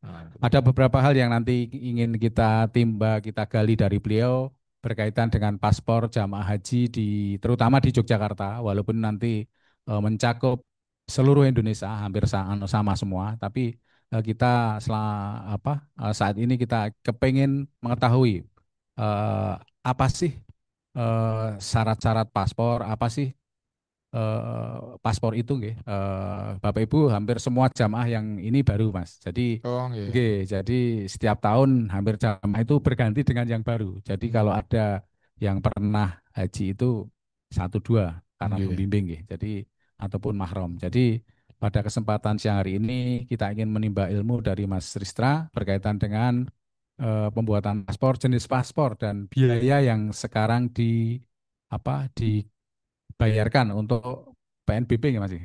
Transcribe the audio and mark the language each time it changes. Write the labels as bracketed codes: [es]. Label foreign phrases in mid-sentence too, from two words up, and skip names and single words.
[id] Ada beberapa hal yang nanti ingin kita timba, kita gali dari beliau berkaitan dengan paspor jamaah haji terutama di Yogyakarta, walaupun nanti mencakup seluruh Indonesia hampir sama semua, tapi saat ini kita kepengen mengetahui eh, apa sih syarat-syarat paspor, apa sih paspor itu nggih. Bapak Ibu hampir semua jamaah yang ini baru Mas. Jadi Oh, nggih. nggih, jadi setiap tahun hampir jamaah itu berganti dengan yang baru. Jadi kalau ada yang pernah haji itu satu dua karena Nggih. pembimbing nggih. Jadi ataupun mahram. Jadi pada kesempatan siang hari ini kita ingin menimba ilmu dari Mas Ristra berkaitan dengan pembuatan paspor, jenis paspor dan biaya yang sekarang dibayarkan untuk PNBP nggak Mas?